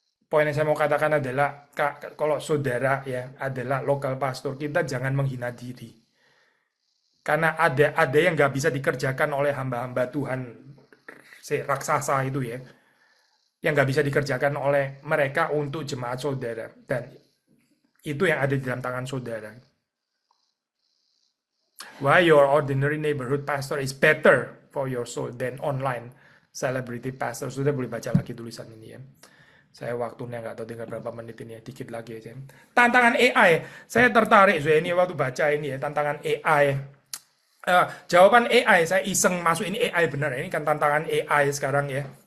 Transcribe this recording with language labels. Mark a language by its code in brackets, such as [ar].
[id] Poin yang saya mau katakan adalah, kalau saudara ya adalah local pastor, kita jangan menghina diri. Karena ada yang nggak bisa dikerjakan oleh hamba-hamba Tuhan, raksasa itu ya, yang nggak bisa dikerjakan oleh mereka untuk jemaat saudara. Dan itu yang ada di dalam tangan saudara. [en] Why your ordinary neighborhood pastor is better for your soul than online celebrity pastor. [id] Sudah boleh baca lagi tulisan ini ya. Saya waktunya nggak tahu tinggal berapa menit ini ya, dikit lagi aja. Tantangan AI, saya tertarik ini waktu baca ini ya, tantangan AI. Jawaban AI, saya iseng masuk ini AI benar, ini kan tantangan AI sekarang ya.